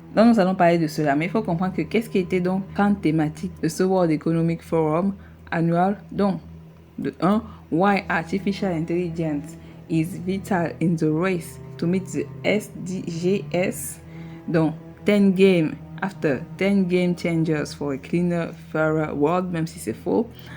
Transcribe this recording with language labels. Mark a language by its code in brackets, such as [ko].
[fr] Donc nous allons parler de cela, mais il faut comprendre que qu'est-ce qui était donc grande thématique de ce World Economic Forum annual. Donc de 1, [en] why artificial intelligence is vital in the race to meet the SDGs. Donc, 10 game, after 10 game changers for a cleaner, fairer world, [fr] même si c'est faux.